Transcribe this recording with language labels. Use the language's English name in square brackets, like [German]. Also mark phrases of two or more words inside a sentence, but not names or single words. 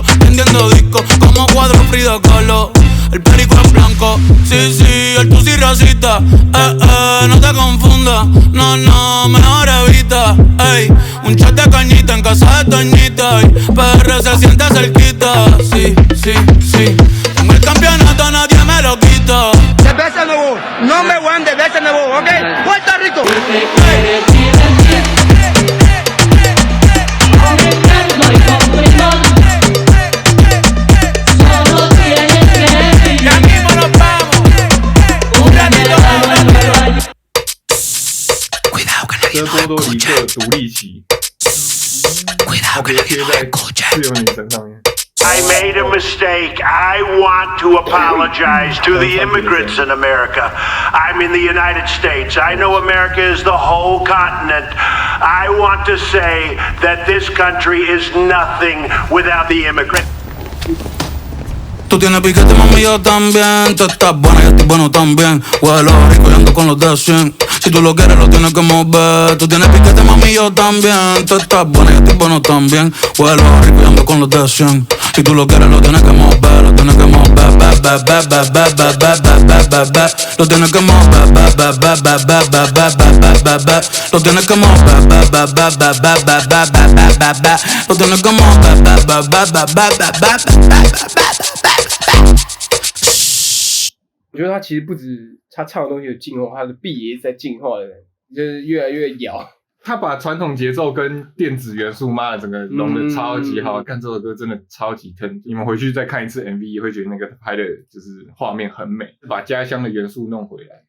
[Spanish] Vendiendo discos como cuadro Frida Kahlo. El perico es blanco, sí, sí, el tusi racista. No te confundas, no, no, mejor evita. Ey, un shot de cañita en casa de Toñita. Ey, PR se siente cerquita, sí, sí, sí. Con el campeonato nadie me lo quita. Cerveza nuevo, [English] number one [Spanish] de cerveza nuevo, ¿ok? Puerto Rico. Si te quieres divertir con encanto y con primor, solo tienes que vivir Ya mismo nos vamos. un verano en Nueva York. Cuidado que [Chinese] 这是波多黎各独立旗，它直接贴在自由女神上面。 [English] I made a mistake. I want to apologize to the immigrants in America. I'm in the United States. I know America is the whole continent. I want to say that this country is nothing without the immigrant. [Spanish] Tú tienes piquete, mami, yo también. Tú estás buena, yo estoy bueno también. Huelo rico y ando con los de 100. Si tú lo quieres, lo tienes que mover. Tú tienes piquete, mami, yo también. Tú estás buena, yo estoy bueno también. Huelo rico y ando con los de 100. Si tú lo quieres, lo tienes que mover, lo tienes que mover, lo tienes que mover, lo tienes que mover, lo tienes que mover. [Chinese] 我觉得他其实不止他唱的东西有进化，他的 beat 也是在进化的，就是越来越摇。他把传统节奏跟电子元素，妈的，整个融的超级好。看这首歌真的超级疼，你们回去再看一次 MV， 也会觉得那个拍的就是画面很美，把家乡的元素弄回来。